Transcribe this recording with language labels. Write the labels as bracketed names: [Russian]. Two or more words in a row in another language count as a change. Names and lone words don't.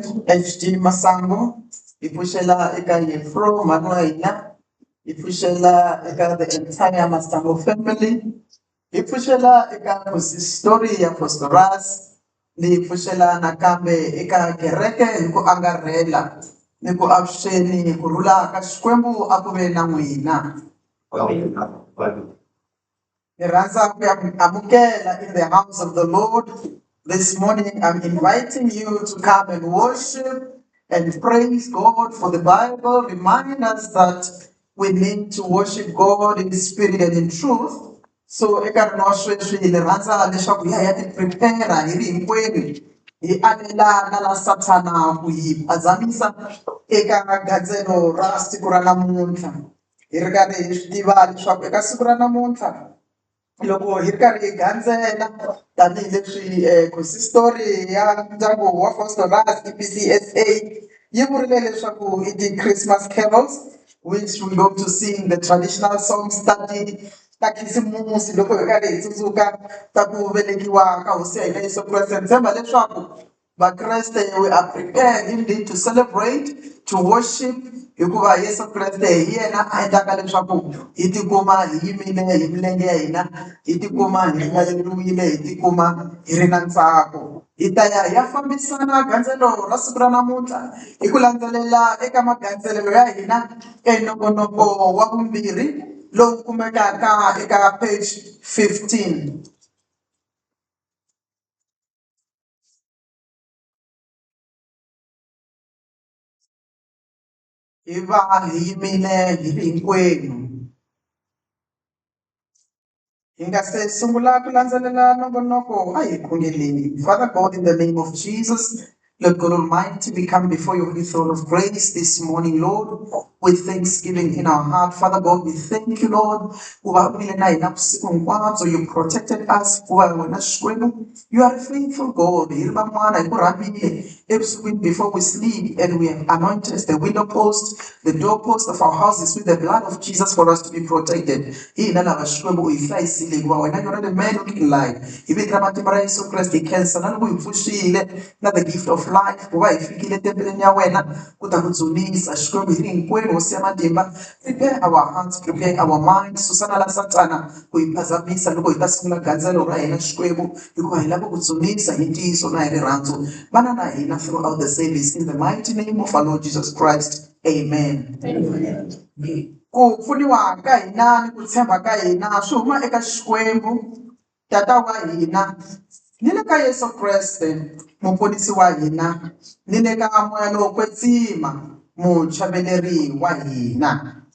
[Tsonga] HD Masango, hi pfuxela eka Yefro mhani wa hina, hi pfuxela eka [English] the entire Masango family, [Tsonga] hi pfuxela eka consistory ya Phosphorus, ni pfuxela nakambe eka kereke hi ku angarhela ni ku avuxeni ku rhula ka Xikwembu a ku ve na n'wina. Ni rhandza ku ya mi amukela [English] in the house of the Lord. This morning I'm inviting you to come and worship and praise God, for the Bible reminds us that we need to worship God in spirit and in truth. [Tsonga] So eka nkarhi wa sweswi ni rhandza leswaku hi ya ti prepare hi ri hinkwenu hi alelana na Sathana ku hi phazamisa eka gandzelo ra siku ra namuntlha. Hi ri karhi hi swi tiva leswaku eka siku ra namuntlha loko hi ri karhi hi gandzela tanihileswi consistory ya ndyangu wa Phosphorus EPCSA yi vurile leswaku i ti- [English] Christmas carols, which we go to sing the traditional songs [Tsonga] ta khisimusi loko hi karhi hi tsundzuka ta ku velekiwa ka hosi ya hina Yesu Kreste. Ni tshemba leswaku vakreste [English] we are prepared indeed to celebrate, to worship, [Tsonga] hikuva Yesu Kreste hi yena a endlaka leswaku hi tikuma hi yimile hi milenge ya hina, hi tikuma hi ringaneriwile, hi tikuma hi ri na ntsako. Hi ta ya hi ya fambisana gandzelo ra siku ra namuntlha hi ku landzelela eka magandzelelo ya hina enongonoko wa vumbirhi lowu kumekaka eka page 15. Hi va hi yimile hi ri hinkwenu. Hi nga se sungula ku landzelela nongonoko a hi khongeleni. [English] Father God, in the name of Jesus, Lord God Almighty, we come before your holy throne of grace this morning, Lord, with thanksgiving in our heart. Father God, we thank you, Lord. You protected us. You are a faithful God. Before we sleep, and we have anointed the window post, the doorpost of our houses with the blood of Jesus for us to be protected. The man looking like cancer, the gift of life. Prepare our hearts, prepare our minds. [Tsonga] Susana la Satana, kuiphazamisa loko hi ta sungula gandzelo ra hina Xikwembu, hikuva hi lava ku dzunisa hi ntiyiso na hi rirhandzu. Vana na hina [English] throughout the service, in the mighty name of our Lord Jesus Christ. Amen. Amen. [Tsonga] Ku pfuniwa ka hina ni ku tshemba ka hina swi huma eka Xikwembu tata wa hina, ni le ka Yesu Kreste muponisi wa hina, ni le ka moya lowo kwetsima muchaveleri wa hina.